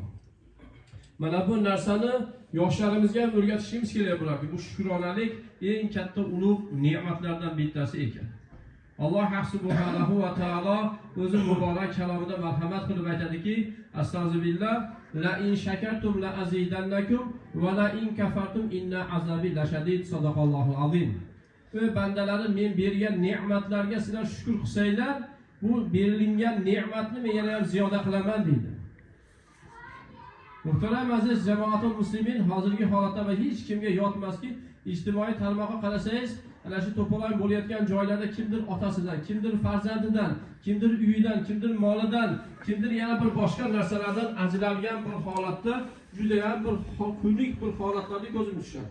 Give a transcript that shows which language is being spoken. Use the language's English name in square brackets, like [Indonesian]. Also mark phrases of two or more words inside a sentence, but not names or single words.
[Uzbek] Mana bu narsani yoshlarimizga ham o'rgatishimiz kerak bo'lardi. Bu shukronalik eng katta ulug' ne'matlardan bittasi ekan. Alloh subhanahu va taolo o'zi muborak kalomida marhamat qilib aytadiki, astag'firullah, [Arabic] لئن شكرتم لأزيدنكم ولئن كفرتم إن عذابي لشديد. صدق الله العظيم. [Uzbek] Ey bandalarim, men bergan ne'matlarga sizlar shukr qilsanglar, bu berilgan ne'matni men yana ham ziyoda qilaman deydi. Muhtaram aziz [Arabic] جماعة المسلمين, [Uzbek] hozirgi holatda hech kimga yotmaski, ijtimoiy tarmoqqa qarasangiz, ana shu to'polon bo'layotgan joylarda kimdir otasidan, kimdir farzandidan, kimdir uyidan, kimdir molidan, kimdir yana bir boshqa narsalardan ajralgan bir holatda juda ham bir kunlik bir holatlarni ko'zimiz tushadi.